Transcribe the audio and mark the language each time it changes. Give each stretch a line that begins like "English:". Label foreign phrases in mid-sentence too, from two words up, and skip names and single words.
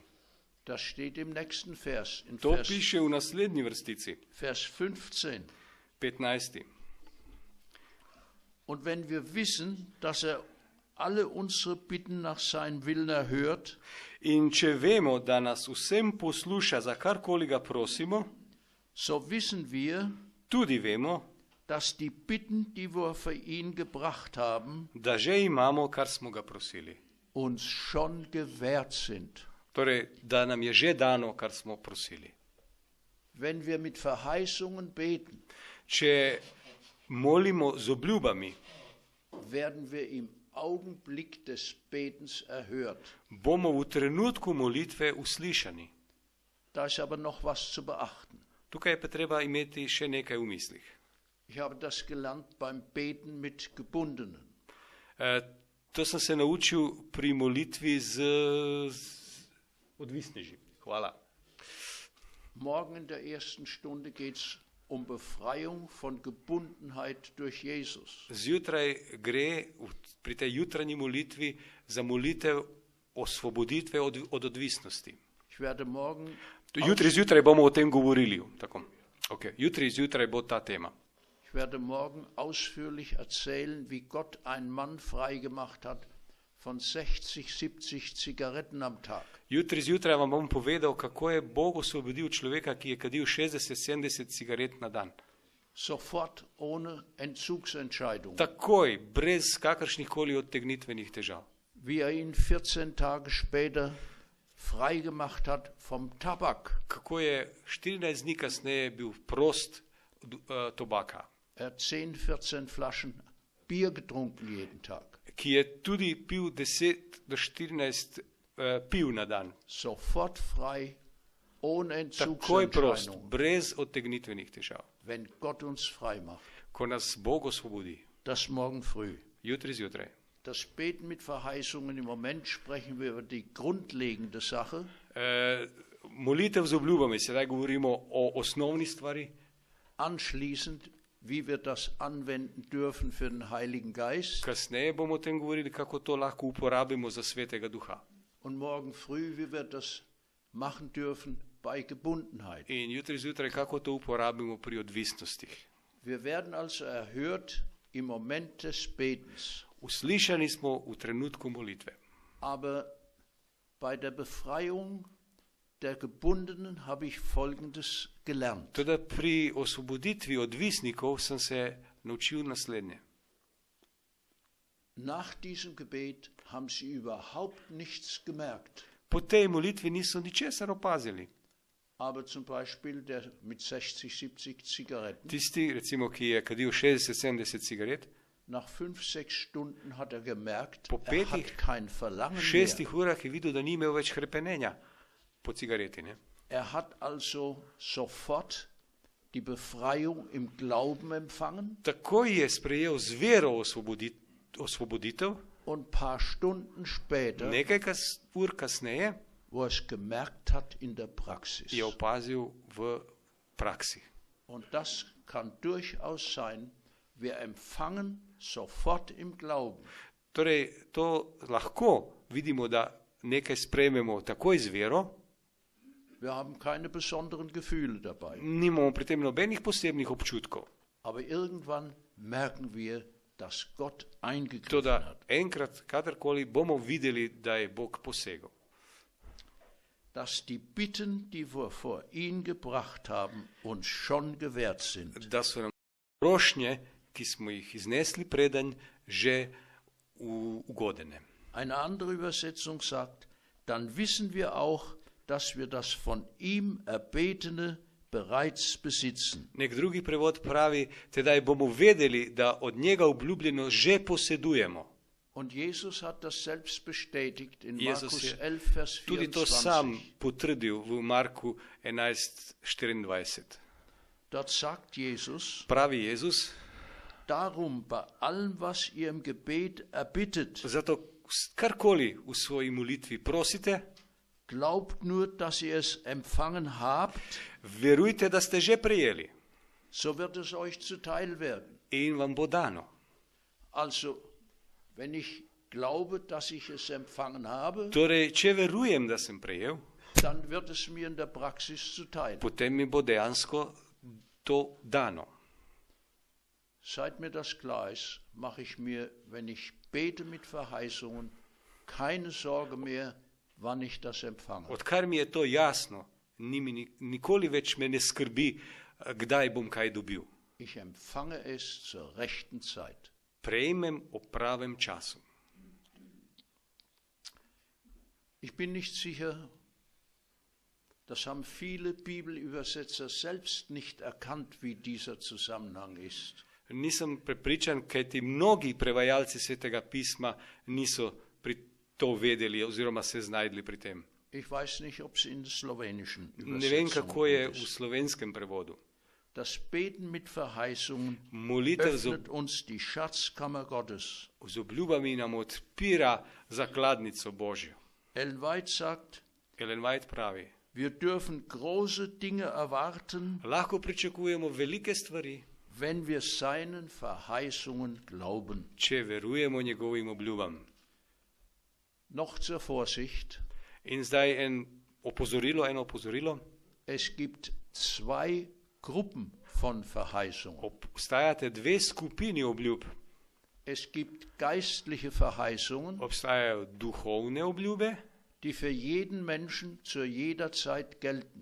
German: Das steht im nächsten Vers, in
Slovenian: To piše v naslednji vrstici,
German: Vers 15. 15. Und wenn wir wissen, dass alle unsere Bitten nach seinem Willen erhört,
Slovenian: In če vemo, da nas vsem posluša, za karkoli ga prosimo,
German: so wissen wir,
Slovenian: tudi vemo,
German: dass die Bitten, die wir für ihn gebracht haben,
Slovenian: da že imamo, kar smo ga prosili.
German: uns schon gewährt sind.
Slovenian: Torej, da nam je že dano, kar smo prosili.
German: Wenn wir mit Verheißungen beten,
Slovenian: Če molimo z obljubami,
German: werden wir im Augenblick des Betens erhört.
Slovenian: bomo v trenutku molitve uslišani.
German: Da ist aber noch was zu beachten.
Slovenian: Tukaj je pa treba imeti še nekaj v mislih.
German: Ich habe das gelernt beim Beten mit Gebundenen.
Slovenian: To sem se naučil pri molitvi z odvisneži. Hvala.
German: Morgen in der ersten Stunde geht es um Befreiung von Gebundenheit durch Jesus.
Slovenian: Zjutraj gre pri tej jutranji molitvi za molitev osvoboditve od odvisnosti.
German: Ich werde morgen
Slovenian: Jutri zjutraj bomo o tem govorili. Tako. Okay. Jutri zjutraj bo ta tema.
German: Ich werde morgen ausführlich erzählen, wie Gott einen Mann freigemacht hat von 60, 70 Zigaretten am Tag.
Slovenian: Jutri zjutraj vam bom povedal, kako je Bog osvobodil človeka, ki je kadil 60-70 cigaret na dan.
German: Sofort ohne Entzugsentscheidung.
Slovenian: Takoj, brez kakršnih koli odtegnitvenih težav.
German: Wie ihn 14 Tage später freigemacht hat vom Tabak.
Slovenian: Kako je 14 dni kasneje bil prost tobaka.
German: Er hat 10, 14 Flaschen Bier getrunken jeden Tag.
Slovenian: Ki je tudi pil 10 do 14 piv na dan.
German: Sofort frei, ohne
Slovenian: Takoj prost,
German: Entzugsentscheidung,
Slovenian: brez odtegnitvenih težav.
German: wenn Gott uns frei macht.
Slovenian: Ko nas Bog osvobodi,
German: Das morgen früh.
Slovenian: jutri zjutraj.
German: Das Beten mit Verheißungen, im Moment sprechen wir über die grundlegende Sache.
Slovenian: Molitev z obljubami, sedaj govorimo o osnovni stvari.
German: Anschließend, wie wir das anwenden dürfen für den Heiligen Geist.
Slovenian: Kasneje bomo o tem govorili, kako to lahko uporabimo za Svetega Duha.
German: Und morgen früh, wie wir das machen dürfen bei Gebundenheit.
Slovenian: In jutri zjutraj, kako to uporabimo pri odvisnostih.
German: Wir werden also erhört im Moment des Betens.
Slovenian: Uslišani smo v trenutku molitve.
German: Aber bei der Befreiung der Gebundenen habe ich Folgendes gelernt.
Slovenian: Toda pri osvoboditvi odvisnikov sem se naučil naslednje.
German: Nach diesem Gebet haben sie überhaupt nichts gemerkt.
Slovenian: Po tej molitvi niso ničesar opazili.
German: Aber zum Beispiel der mit 60, 70 Zigaretten,
Slovenian: Tisti, recimo, ki je kadil 60-70 cigaret,
German: nach 5, 6 Stunden hat er gemerkt,
Slovenian: Po
German: er hat
Slovenian: petih,
German: kein Verlangen 6 mehr.
Slovenian: urah je videl, da ni imel več hrepenenja po cigareti. Ne?
German: Er hat also sofort die Befreiung im Glauben empfangen
Slovenian: Takoj je sprejel z vero osvoboditev,
German: und ein paar Stunden später,
Slovenian: nekaj ur kasneje
German: wo er es gemerkt hat in der Praxis.
Slovenian: je opazil v praksi.
German: Und das kann durchaus sein, wir empfangen sofort im Glauben.
Slovenian: Torej, to lahko vidimo, da nekaj sprejmemo takoj z vero,
German: Wir haben keine besonderen Gefühle dabei.
Slovenian: nimamo pri tem nobenih posebnih občutkov.
German: Aber irgendwann merken wir, dass Gott eingegriffen
Slovenian: Toda
German: hat.
Slovenian: enkrat, kadarkoli bomo videli, da je Bog posegel.
German: Dass die Bitten, die wir vor ihn gebracht haben, uns schon gewährt sind.
Slovenian: Da so nam prošnje, ki smo jih iznesli predanj, že ugodene.
German: Eine andere Übersetzung sagt, dann wissen wir auch, dass wir das von ihm Erbetene bereits besitzen.
Slovenian: Nek drugi prevod pravi, tedaj bomo vedeli, da od njega obljubljeno že posedujemo.
German: Und Jesus hat das selbst bestätigt in Jesus Markus
Slovenian: je
German: 11, Vers
Slovenian: tudi to sam
German: 24.
Slovenian: potrdil v Marku 11:24.
German: Dort sagt Jesus,
Slovenian: Pravi Jezus,
German: darum bei allem, was ihr im Gebet erbittet,
Slovenian: zato karkoli v svoji molitvi prosite,
German: glaubt nur, dass ihr es empfangen habt,
Slovenian: verujte, da ste že prejeli
German: so wird es euch zuteil werden.
Slovenian: in vam bo dano.
German: Also, wenn ich glaube, dass ich es empfangen habe,
Slovenian: Torej, če verujem, da sem prejel,
German: dann wird es mir in der Praxis zuteil.
Slovenian: potem mi bo dejansko to dano.
German: Seit mir das klar ist, mache ich mir, wenn ich bete mit Verheißungen, keine Sorge mehr, wann ich das empfange.
Slovenian: Odkar mi je to jasno, nikoli več me ne skrbi, kdaj bom kaj dobil.
German: Ich empfange es zur rechten Zeit.
Slovenian: Prejmem o pravem času.
German: Ich bin nicht sicher, das haben viele Bibelübersetzer selbst nicht erkannt, wie dieser Zusammenhang ist.
Slovenian: Nisem prepričan, kajti mnogi prevajalci Svetega pisma niso to vedeli oziroma se znajdli pri tem.
German: Ich weiß nicht, ob es in der slowenischen
Slovenian: Ne vem, kako je
German: Übersetzung
Slovenian: v
German: ist.
Slovenian: slovenskem prevodu.
German: Das Beten mit Verheißungen
Slovenian: Molitev
German: öffnet uns die Schatzkammer Gottes.
Slovenian: z obljubami nam odpira zakladnico Božjo.
German: Ellen White sagt,
Slovenian: Ellen White pravi,
German: wir dürfen große Dinge erwarten,
Slovenian: lahko pričakujemo velike stvari,
German: wenn wir seinen Verheißungen glauben.
Slovenian: če verujemo njegovim obljubam.
German: Noch zur Vorsicht,
Slovenian: In zdaj eno opozorilo,
German: es gibt zwei Gruppen von Verheißungen.
Slovenian: obstajate dve skupini obljub.
German: Es gibt geistliche Verheißungen,
Slovenian: Obstajajo duhovne obljube,
German: die für jeden Menschen zu jeder Zeit gelten.